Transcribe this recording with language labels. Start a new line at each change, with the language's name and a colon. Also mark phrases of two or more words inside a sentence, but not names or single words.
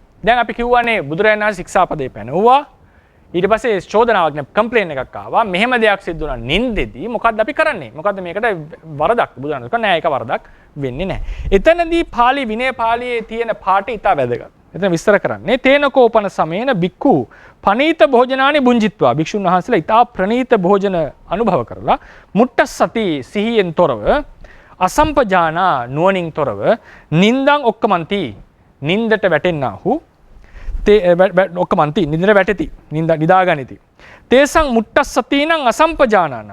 Sinhala: දැන් අපි කියවනේ බුදුරජාණන් වහන්සේ ශික්ෂාපදේ පැනවුවා. ඊට පස්සේ චෝදනාවක් නේ කම්ප්ලේන් එකක් ආවා. මෙහෙම දෙයක් සිද්ධ වුණා නින්දෙදී මොකද්ද අපි කරන්නේ? මොකද්ද මේකට වරදක්? බුදුරජාණන් වහන්සේ නෑ ඒක වරදක් වෙන්නේ නැහැ. එතනදී පාලි විනය පාළියේ තියෙන පාඩේ ඉතා වැදගත්. එතන විස්තර කරන්නේ
Pali: තේනකෝපන සමේන බික්ඛු පනීත භෝජනානි බුංජිත්වා.
Sinhala: භික්ෂුන් වහන්සේලා ඉතා ප්‍රනීත භෝජන අනුභව කරලා මුට්ටස්සති සිහියෙන් තොරව අසම්පජානා නුවණින් තොරව
Pali: නින්දං ඔක්කමන්ති
Sinhala: නින්දට වැටෙන්නාහු ඔක්කමන්ති නින්දට වැටෙති නිදාගනිති.
Pali: තේසං මුට්ටස්සතිනං අසම්පජානානං.